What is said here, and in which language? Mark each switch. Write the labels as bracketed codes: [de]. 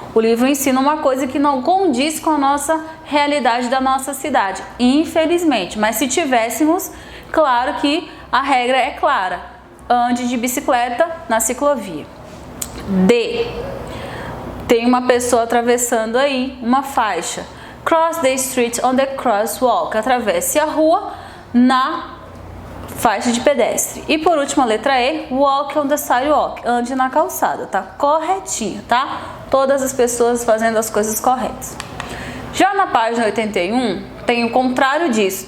[pt] O livro ensina uma coisa que não condiz com a nossa realidade da nossa cidade, infelizmente. Mas se tivéssemos, claro que a regra é clara. Ande de bicicleta na ciclovia. D. Tem uma pessoa atravessando aí uma faixa. [en] Cross the street on the crosswalk. [pt] Atravesse a rua na faixa de pedestre. E por último, a letra E. [en] Walk on the sidewalk. [pt] Ande na calçada. Tá corretinho, tá? Todas as pessoas fazendo as coisas corretas. Já na página 81, tem o contrário disso.